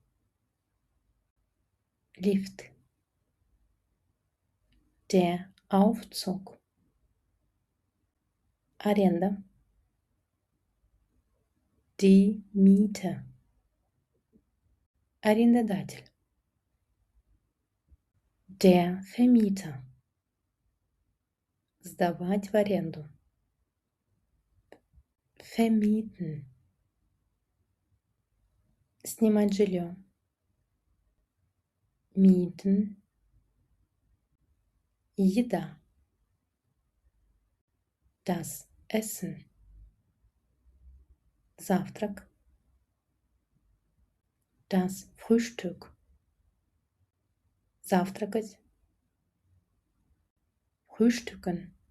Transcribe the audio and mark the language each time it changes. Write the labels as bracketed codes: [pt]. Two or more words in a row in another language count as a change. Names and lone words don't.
[de] Lift. Der Aufzug. Аренда. Die Miete. Арендодатель. Der Vermieter. [ru] Сдавать в аренду. Vermieten. Снимать жилье. Mieten. Еда. [de] Das Essen. Завтрак. Das Frühstück. Завтракать. Frühstücken.